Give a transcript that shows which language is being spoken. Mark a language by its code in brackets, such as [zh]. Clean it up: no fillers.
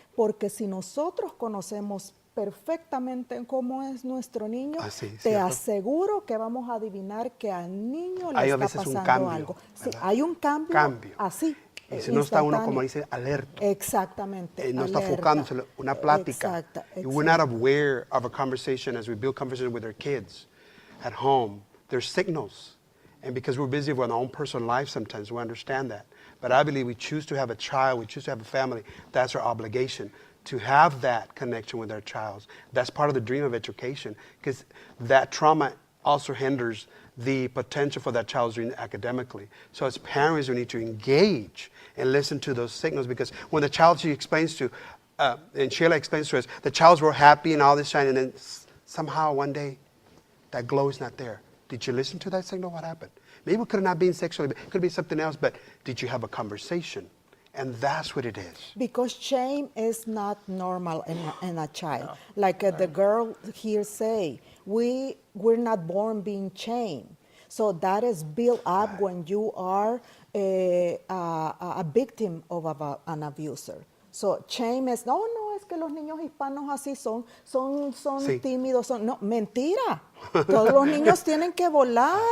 [es] Porque si nosotros conocemos perfectamente cómo es nuestro niño, te aseguro que vamos a adivinar que al niño le está pasando algo. Sí, hay un cambio. Así. Y si no está uno, como dice, alerta. Exactamente. No está enfocándose una plática. [en] We're not aware of a conversation as we build conversation with our kids at home. There's signals. And because we're busy with our own personal life sometimes, we understand that. But I believe we choose to have a child, we choose to have a family. That's our obligation, to have that connection with our child. That's part of the dream of education, because that trauma also hinders the potential for that child's doing academically. So as parents, we need to engage and listen to those signals, because when the child, she explains to, and Sheila explains to us, the child's real happy and all this shine, and then somehow one day, that glow is not there. Did you listen to that signal? What happened? Maybe it could have not been sexually, it could be something else, but did you have a conversation? And that's what it is. Because shame is not normal in a child. Like the girl here say, we're not born being shamed. So that is built up when you are a victim of an abuser. So shame is, [es] no, es que los niños hispanos así son Sí. tímidos, no, mentira. Todos los niños tienen que volar.